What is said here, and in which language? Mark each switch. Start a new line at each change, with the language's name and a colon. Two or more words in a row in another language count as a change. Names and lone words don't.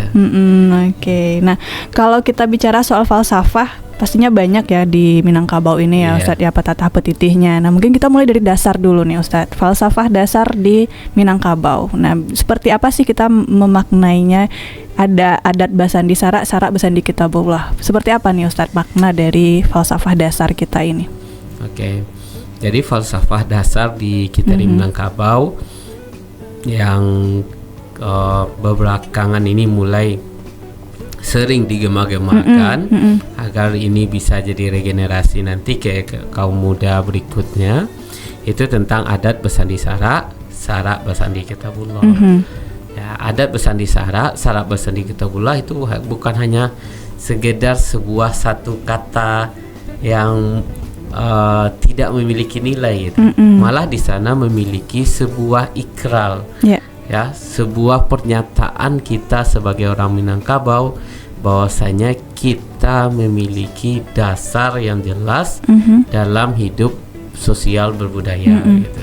Indonesian: Oke. Nah, kalau kita bicara soal falsafah pastinya banyak ya di Minangkabau ini ya Ustadz ya, petatah petitihnya. Nah mungkin kita mulai dari dasar dulu nih Ustadz, falsafah dasar di Minangkabau. Nah seperti apa sih kita memaknainya?
Minangkabau: Ada adat basandi sarak, sarak basandi kitabullah.
Indonesian: Seperti apa nih Ustadz makna dari falsafah dasar kita ini? Oke, jadi falsafah dasar di kita di Minangkabau yang belakangan ini mulai sering digema-gemakan agar ini bisa jadi regenerasi nanti ke kaum muda berikutnya, itu tentang
Minangkabau: adat basandi sarak, sarak basandi kitabullah.
Indonesian: Ya,
Minangkabau: adat basandi sarak, sarak basandi kitabullah
Indonesian: itu bukan hanya sekedar sebuah satu kata yang tidak memiliki nilai gitu. Malah di sana memiliki sebuah ikrar. Ya, sebuah pernyataan kita sebagai orang Minangkabau bahwasanya kita memiliki dasar yang jelas dalam hidup sosial berbudaya gitu.